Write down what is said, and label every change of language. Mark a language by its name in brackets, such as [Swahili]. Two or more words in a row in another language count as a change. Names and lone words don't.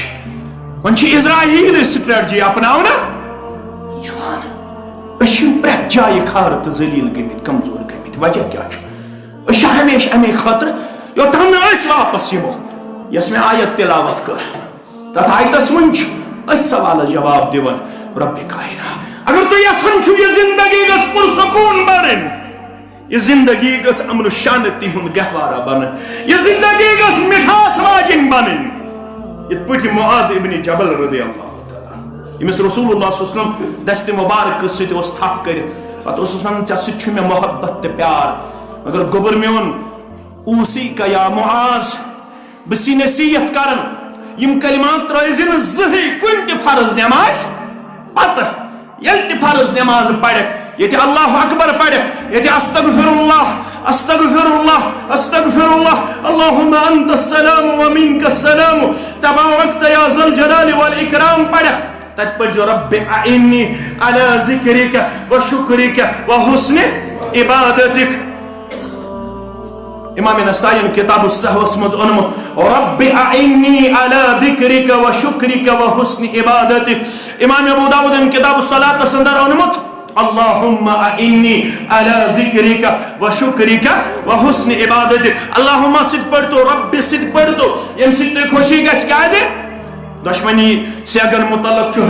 [Kashmiri] وۄنۍ چھِ اسرائیلی سٹریٹجی اپناونہٕ یِوان أسۍ چھِ پرٛٮ۪تھ جایہِ کھارٕ تہٕ ذلیٖل گٔمٕتۍ کمزور گٔمٕتۍ وجہ کیٛاہ چھُ أسۍ چھِ ہمیشہِ اَمے خٲطرٕ یوٚتام نہٕ أسۍ واپس یِمو یۄس مےٚ آیت تِلاوت کٔر تتھ آیتس منٛز چھُ أتھۍ سوالس جواب دِوان رۄبِ کائنات اگر تُہۍ یژھان چھِو یہِ زندگی گٔژھ پُرسکوٗن بنٕنۍ یہ زندگی گژھ امن و شانتی ہند گہوارہ بنن یہ زندگی گژھ مٹھاس واجن بنن یت پٲٹھۍ معاذ ابن جبل [Arabic] رضی اللہ تعالیٰ [Kashmiri] ییٚمِس [Arabic] رسول اللہ صلی اللہ علیہ وسلم [Kashmiri] دستہِ مبارک سۭتۍ اوس تھپھ کٔرِتھ پتہٕ اوسُس ونان ژےٚ سۭتۍ چھُ مےٚ محبت تہٕ پیار مگر گوٚبُر میون اوٗسیٖکَ یا معاذ بہٕ چھُسے نصیحت کران یِم کلمات ترٲیزِ نہٕ زٕہٕنۍ کُنہِ تہِ فرض نٮ۪مازِ پتہٕ ییٚلہِ تہِ فرض نٮ۪ماز پرکھ ییٚتہِ [Arabic] اللہ اکبر [Kashmiri] پرکھ ییٚتہِ [Arabic] استغفر اللہ استغفر اللہ استغفر اللہ اللہم انت السلام ومنک السلام تبارکت یا ذا الجلال والاکرام [Kashmiri] پرکھ تتہِ پٔرزیو [Arabic] رب اعنی علی ذکرک وشکرک وحسن عبادتک [Kashmiri] امام نسائی کتاب السہوس منٛز اوٚنمُت [Arabic] رب اعنی علی ذکرک وشکرک وحسن عبادتک [Kashmiri] امام ابو داؤد کتاب الصلاۃ اندر اوٚنمُت [Arabic] اللہم اعنی علی ذکرک وشکرک وحسن عبادتک [Kashmiri] اللہم سۭتۍ پٔرتو رب سۭتۍ پٔرتو ییٚمہِ سۭتۍ تۄہہِ خوشی گژھِ کیٛازِ دۄشوٕنی سیگن متعلق چھُ